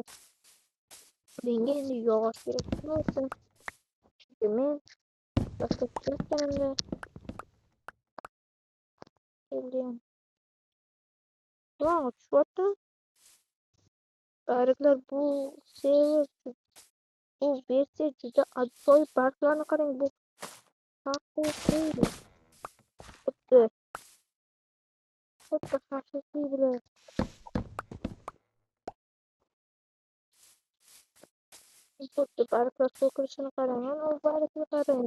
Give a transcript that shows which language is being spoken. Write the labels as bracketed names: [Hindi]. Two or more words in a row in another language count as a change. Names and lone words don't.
[Turkish] Dengeli yavaş yapıyorsun. Çünkü ben başka çıkarken söyleyeyim. Wow, şurada barıklar bu seviyor. [Uzbek] Bu versiya juda ajoyib barglarni qarang, bu haqiqiy. Xuddi haqiqiy bular. Xuddi barglar to'kilishini qarang, mana u bargni qarang.